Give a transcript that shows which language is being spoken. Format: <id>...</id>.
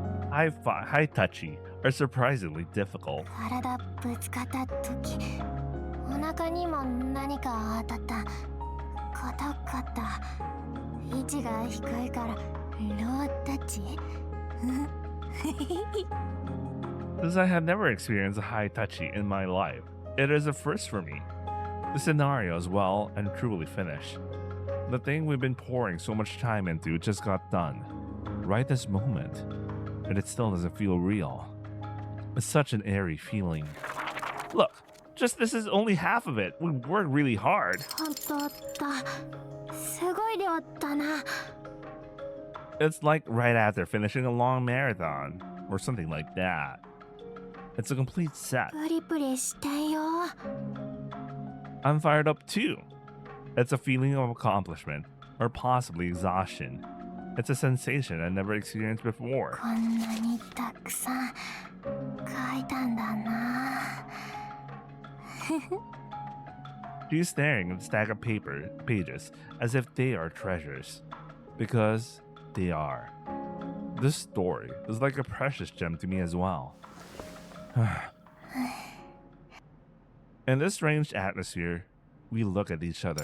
<en>High touchy are surprisingly difficult.</en> <ja>体ぶつかった時、お腹にも何か当たった。硬かった。位置が低いからロータッチ。</ja> <en>Since I have never experienced a high touchy in my life, it is a first for me. The scenario is well and truly finished. The thing we've been pouring so much time into just got done. Right this moment. And it still doesn't feel real. It's such an airy feeling. Look, just this is only half of it. We worked really hard.</en> <ja>本当だ。すごい量だな。</ja> <en>It's like right after finishing a long marathon, or something like that. It's a complete set.</en> <ja>プリプリしてよ。</ja> <en>I'm fired up too. It's a feeling of accomplishment, or possibly exhaustion. It's a sensation I never experienced before.</en> <ja>こんなにたくさん書いたんだな。</ja> <en>She's staring at the stack of pages as if they are treasures. Because they are. This story is like a precious gem to me as well. In this strange atmosphere, we look at each other.</en>